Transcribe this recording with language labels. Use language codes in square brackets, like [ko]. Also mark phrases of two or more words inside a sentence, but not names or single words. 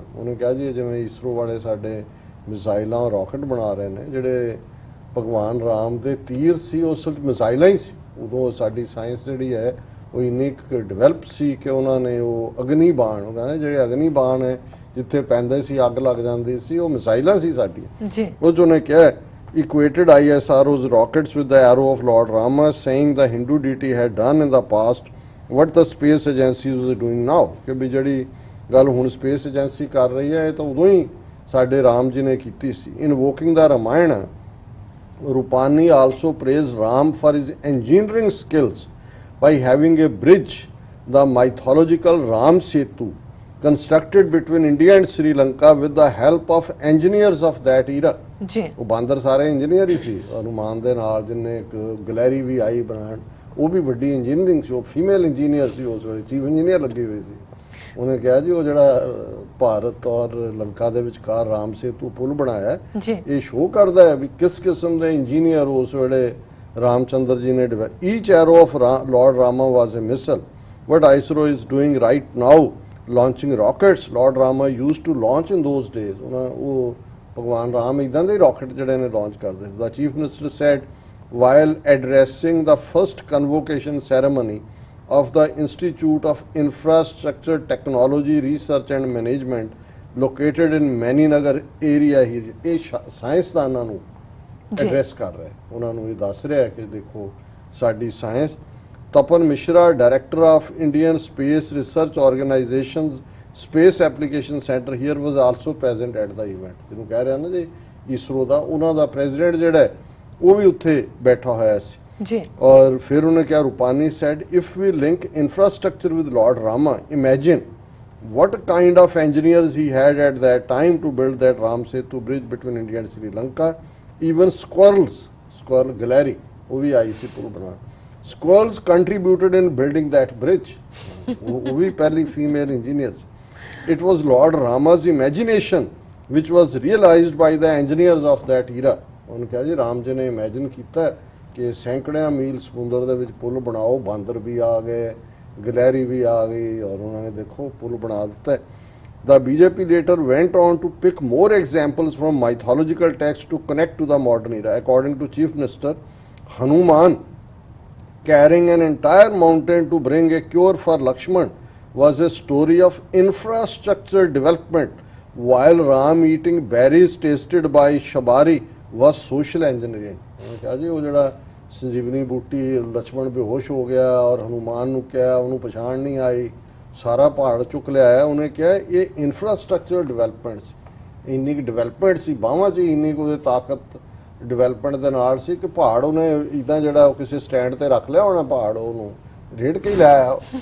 [pa] ਉਹਨੇ ਕਿਹਾ ਜੀ ਜਿਵੇਂ ਇਸਰੋ ਵਾਲੇ ਸਾਡੇ ਮਿਜ਼ਾਈਲਾਂ ਔਰ ਰਾਕਟ ਬਣਾ ਰਹੇ ਨੇ ਜਿਹੜੇ ਭਗਵਾਨ ਰਾਮ ਦੇ ਤੀਰ ਸੀ ਉਸ ਵਿੱਚ ਮਿਜ਼ਾਈਲਾਂ ਹੀ ਸੀ। ਉਦੋਂ ਸਾਡੀ ਸਾਇੰਸ ਜਿਹੜੀ ਹੈ ਉਹ ਇੰਨੀ ਡਿਵੈਲਪ ਸੀ ਕਿ ਉਹਨਾਂ ਨੇ ਉਹ ਅਗਨੀ ਬਾਣ ਉਹ ਕਹਿੰਦੇ ਜਿਹੜੇ ਅਗਨੀ ਬਾਣ ਹੈ ਜਿੱਥੇ ਪੈਂਦੇ ਸੀ ਅੱਗ ਲੱਗ ਜਾਂਦੀ ਸੀ ਉਹ ਮਿਜ਼ਾਈਲਾਂ ਸੀ ਸਾਡੀਆਂ। ਉਹ ਜੋ ਨੇ ਕਿਹਾ [en] equated ISRO's rockets with the arrow of Lord Rama, saying the Hindu deity had done in the past what the space agencies was doing now। [pa] ਕਿ ਵੀ ਜਿਹੜੀ ਗੱਲ ਹੁਣ ਸਪੇਸ ਏਜੰਸੀ ਕਰ ਰਹੀ ਹੈ ਇਹ ਤਾਂ ਉਦੋਂ ਹੀ ਸਾਡੇ ਰਾਮ ਜੀ ਨੇ ਕੀਤੀ ਸੀ। [en] Invoking the Ramayana Rupani also praised Ram for his engineering skills by having a bridge, the mythological Ram Setu, constructed between India and Sri Lanka with the help of engineers of that era। [pa] ਉਹ ਬਾਂਦਰ ਸਾਰੇ ਇੰਜੀਨੀਅਰ ਹੀ ਸੀ। ਹਨੂਮਾਨ ਦੇ ਨਾਲ ਜਿੰਨੇ ਇੱਕ ਗਲੈਰੀ ਵੀ ਆਈ ਬਣਾਉਣ ਉਹ ਵੀ ਵੱਡੀ ਇੰਜੀਨੀਅਰਿੰਗ ਸੀ। ਉਹ [en] female engineer [pa] ਸੀ ਉਸ ਵੇਲੇ [en] chief engineer [pa] ਲੱਗੀ ਹੋਈ ਸੀ। ਉਹਨੇ ਕਿਹਾ ਜੀ ਉਹ ਜਿਹੜਾ ਭਾਰਤ ਔਰ ਲੰਕਾ ਦੇ ਵਿਚਕਾਰ ਰਾਮ ਸੇਤੂ ਪੁਲ ਬਣਾਇਆ ਇਹ ਸ਼ੋਅ ਕਰਦਾ ਹੈ ਵੀ ਕਿਸ ਕਿਸਮ ਦੇ ਇੰਜੀਨੀਅਰ ਉਸ ਵੇਲੇ ਰਾਮਚੰਦਰ ਜੀ ਨੇ ਡਿਵੈਲਪ। [en] Each arrow of Lord Rama was a missile what ISRO is doing right now launching rockets Lord Rama used to launch in those days. [pa] ਉਹ ਭਗਵਾਨ ਰਾਮ ਇੱਦਾਂ ਦੇ ਰਾਕਟ ਜਿਹੜੇ ਨੇ ਲਾਂਚ ਕਰਦੇ ਸੀ। [en] the Chief Minister said while addressing the first convocation ceremony of the Institute of Infrastructure Technology Research and Management located in Maninagar area here। [pa] ਇਹ ਸਾਇੰਸਦਾਨਾਂ ਨੂੰ ਐਡਰੈਸ ਕਰ ਰਿਹਾ ਉਹਨਾਂ ਨੂੰ ਇਹ ਦੱਸ ਰਿਹਾ ਕਿ ਦੇਖੋ ਸਾਡੀ ਸਾਇੰਸ। [en] Tapan Mishra Director of Indian Space Research Organisation Space Application Centre here was also present at the event. [pa] ਜਿਹਨੂੰ ਕਹਿ ਰਿਹਾ ਨਾ ਜੀ ਇਸਰੋ ਦਾ ਉਹਨਾਂ ਦਾ ਪ੍ਰੈਜ਼ੀਡੈਂਟ ਜਿਹੜਾ ਉਹ ਵੀ ਉੱਥੇ ਬੈਠਾ ਹੋਇਆ ਸੀ ਜੀ। ਔਰ ਫਿਰ ਉਹਨੇ ਕਿਹਾ [en] Rupani said if we link infrastructure with Lord Rama imagine what kind of engineers he had at that time to build that Ram Setu bridge between India and Sri Lanka। Even squirrel gallery [pa] ਉਹ ਵੀ ਆਈ ਸੀ ਪੁਲ ਬਣਾ। [en] squirrels contributed in building that bridge। [pa] ਉਹ ਵੀ ਪਹਿਲੀ [en] female engineers। it was Lord Rama's imagination which was realized by the engineers of that era। [pa] ਉਹਨੇ ਕਿਹਾ ਜੀ ਰਾਮ ਜੀ ਨੇ ਇਮੈਜਿਨ ਕੀਤਾ ਕਿ ਸੈਂਕੜਿਆਂ ਮੀਲ ਸਮੁੰਦਰ ਦੇ ਵਿੱਚ ਪੁਲ ਬਣਾਓ। ਬਾਂਦਰ ਵੀ ਆ ਗਏ, ਗਲੈਰੀ ਵੀ ਆ ਗਈ ਔਰ ਉਹਨਾਂ ਨੇ ਦੇਖੋ ਪੁਲ ਬਣਾ ਦਿੱਤਾ। [en] The BJP later went on to pick more examples from mythological texts to connect to the modern era. According to Chief Minister, Hanuman carrying an entire mountain to bring a cure for Lakshman was a story of infrastructure development, while Ram eating berries tasted by Shabari was social engineering. [pa] ਕਿਹਾ ਜੀ ਉਹ ਜਿਹੜਾ ਸੰਜੀਵਨੀ ਬੂਟੀ ਲక్ష్మణ ਬੇਹੋਸ਼ ਹੋ ਗਿਆ ਔਰ ਹਨੂਮਾਨ ਨੂੰ ਕਿਹਾ ਉਹਨੂੰ ਪਛਾਣ ਨਹੀਂ ਆਈ ਸਾਰਾ ਪਹਾੜ ਚੁੱਕ ਲਿਆਇਆ ਉਹਨੇ ਕਿਹਾ ਇਹ [en] infrastructure development [pa] ਸੀ ਇੰਨੀ ਕੁ ਡਿਵੈਲਪਮੈਂਟ ਸੀ ਬਾਹਾਂ 'ਚ ਇੰਨੀ ਕੁ ਉਹਦੇ ਤਾਕਤ ਡਿਵੈਲਪਮੈਂਟ ਦੇ ਨਾਲ ਸੀ ਕਿ ਪਹਾੜ ਉਹਨੇ ਇੱਦਾਂ ਜਿਹੜਾ ਉਹ ਕਿਸੇ ਸਟੈਂਡ ਤੇ ਰੱਖ ਲਿਆ ਹੋਣਾ ਪਹਾੜ ਉਹਨੂੰ ਰੇੜ ਕੇ ਹੀ ਲਾਇਆ